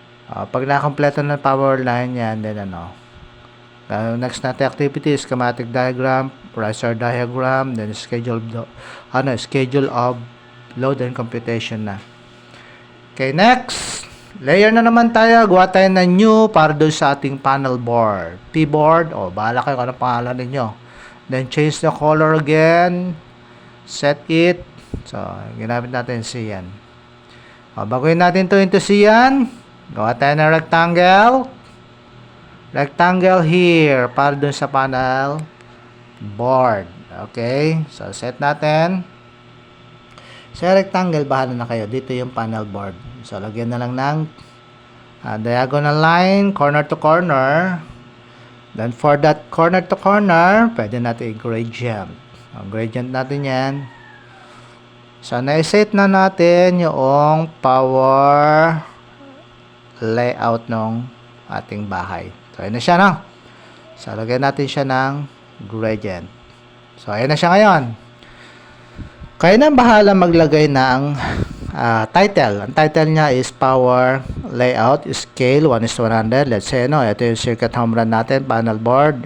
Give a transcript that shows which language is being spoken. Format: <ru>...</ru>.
<tl>Pag nakakompleto ng</tl> <en>power line yan, then ano? Next natin activity, schematic diagram, raster diagram, then schedule of load and computation na. Okay, next.</en> <tl>Layer na naman tayo. Gawa tayo ng new para doon sa ating panel board. P-board. O, bahala kayo kung anong pangalan ninyo.</tl> <en>Then, change the color again. Set it.</en> <tl>So, ginamit natin cyan. O, baguhin natin to into cyan. Gawa tayo ng rectangle.</tl> <en>Rectangle here</en> <tl>para doon sa panel board. Okay? So, set natin. Sa rectangle, bahala na kayo. Dito yung panel board. So, lagyan na lang ng diagonal line, corner to corner.</tl> <en>Then, for that corner to corner,</en> <tl>pwede natin i-gradient. Gradient natin yan. So, na-set na natin yung power layout ng ating bahay. So, ayan na siya, no? So, lagyan natin siya ng gradient. So, ayan na siya ngayon. Kaya na bahala maglagay ng title. Ang title niya is Power Layout Scale 1:100.</tl> <en>Let's say,</en> <tl>no, ito yung circuit home run natin, panel board.</tl>